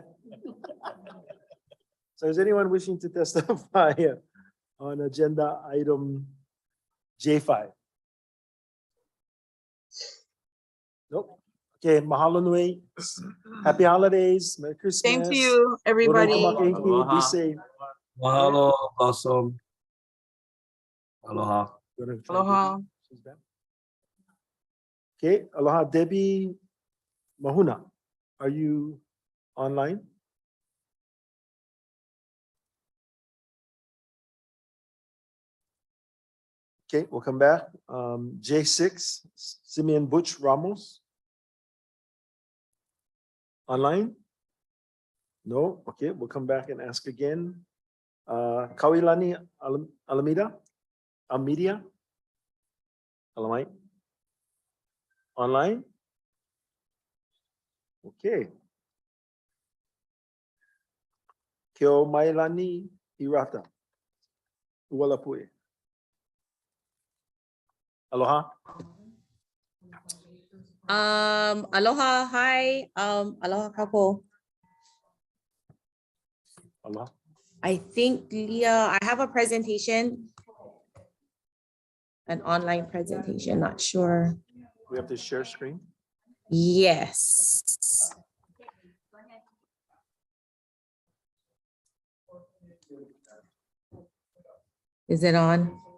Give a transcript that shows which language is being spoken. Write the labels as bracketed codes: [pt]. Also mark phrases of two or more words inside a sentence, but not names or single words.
[en] So is anyone wishing to testify on agenda item J5? Nope. Okay, [haw] mahalo nui. [en] Happy holidays. Merry Christmas. Same to you, everybody. Be safe. Mahalo, awesome. Aloha. Aloha. Okay, aloha, Debbie Mahuna. Are you online? Okay, we'll come back. J6, Simeon Butch Ramos. Online? No, okay, we'll come back and ask again. Kawilani Alameda? Almedia? Alamite? Online? Okay. Kyo Mailani Hirata. Uwalapue. Aloha. Aloha, hi, [haw] aloha kapo. [en] Aloha. I think Leah, I have a presentation. An online presentation, not sure. We have to share screen. Yes. Is it on?